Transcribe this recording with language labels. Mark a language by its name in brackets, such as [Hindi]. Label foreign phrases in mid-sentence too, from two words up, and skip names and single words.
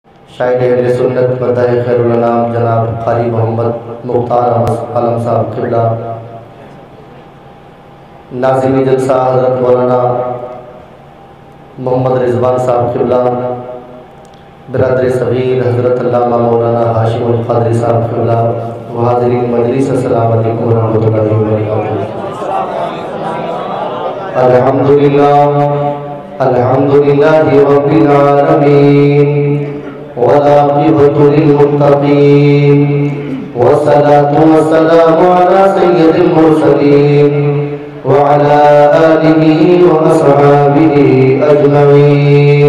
[Hindi] शायद अहले सुन्नत मदाह खैरुल अनाम जनाब कारी मोहम्मद मुख्तार आलम साहब क़िबला, नाज़िम जलसा हज़रत मौलाना मोहम्मद रिजवान साहब क़िबला, बिरादर सग़ीर हज़रत अल्लामा मौलाना हाशिमुल क़ादरी साहब क़िबला, हाज़रीन मजलिस, [Arabic] السلام عليكم و رحمة الله و بركاته. الحمد لله الحمد لله رب العالمين والعاقبة للمتقين والصلاة والسلام على سيد المرسلين وعلى آله وأصحابه أجمعين.